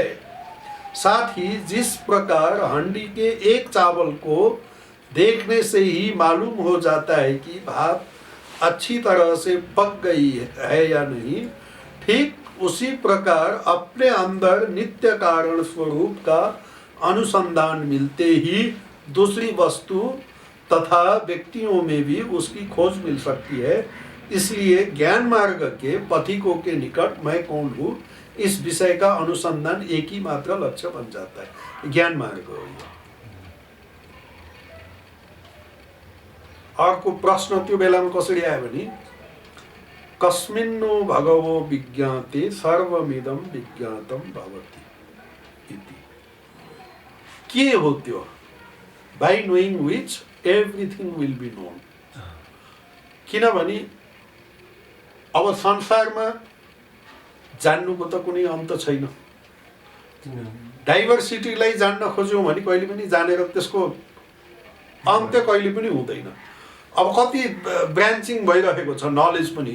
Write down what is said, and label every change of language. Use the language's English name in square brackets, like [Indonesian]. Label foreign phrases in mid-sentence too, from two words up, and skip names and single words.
[Hindi] साथ ही जिस प्रकार हंडी के एक चावल को देखने से ही मालूम हो जाता है कि भात अच्छी तरह से पक गई है या नहीं, ठीक उसी प्रकार अपने अंदर नित्य कारण स्वरूप का अनुसंधान मिलते ही दूसरी वस्तु तथा व्यक्तियों में भी उसकी खोज मिल सकती है। इसलिए ज्ञान मार्ग के पथिकों के निकट मैं कौन हूँ, इस विषय का अनुसंधान एक ही मात्र लक्ष्य बन जाता है। [Nepali] ज्ञान मार्ग हो। अर्को प्रश्न त्यो बेलामा कसरी आयो भने [Sanskrit] कस्मिन्नो भगवो विज्ञाते सर्वमिदं विज्ञातम भवति इति। [Nepali] के हो त्यो? [English] By knowing which everything will be known. [Nepali] किनभने अब संसारमा जान्नुको त कुनै अन्त छैन। डाइभर्सिटीलाई जान्न खोज्यौँ भने कहिले पनि जानेर त्यसको अन्त्य कहिले पनि हुँदैन। अब कति ब्रान्चिङ भइरहेको छ नलेज पनि।